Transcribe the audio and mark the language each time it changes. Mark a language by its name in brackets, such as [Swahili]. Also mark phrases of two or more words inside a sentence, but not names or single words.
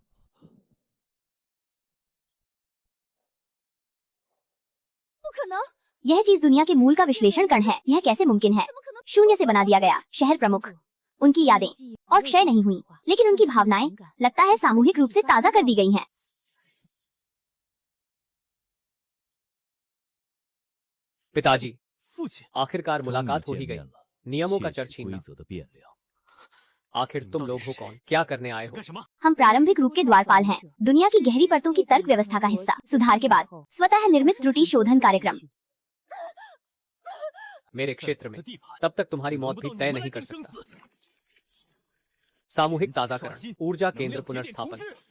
[Chinese] 不可能， [Hindi] यह चीज दुनिया के मूल का विश्लेषण कर्ण है। यह कैसे मुमकिन है? शून्य से बना दिया गया शहर प्रमुख। उनकी यादें और क्षय नहीं हुई, लेकिन उनकी भावनाएं लगता है सामूहिक रूप से ताजा कर दी गई हैं। पिताजी, [Chinese] 父亲， [Hindi] आखिरकार [Chinese] 终于 [Hindi] मुलाकात हो [Chinese] 见 [Hindi] ही गई। [Chinese] 面了， [Hindi] नियमों का [Chinese] 谢 [Hindi] चर [Chinese] 谢 [Hindi] छीनना। [Chinese] 规则的变量。 [Hindi] आखिर तुम लोग हो कौन? क्या करने आए हो? [Chinese] 干什么？ [Hindi] हम प्रारंभिक रूप के द्वारपाल हैं, दुनिया की गहरी परतों की तर्क व्यवस्था का हिस्सा। सुधार के बाद स्वतः निर्मित त्रुटि शोधन कार्यक्रम। मेरे क्षेत्र में [Chinese] 的地盘 [Hindi] तब तक तुम्हारी मौत भी तय नहीं कर सकता। सामूहिक ताजाकरण, ऊर्जा केंद्र पुनर्स्थापन।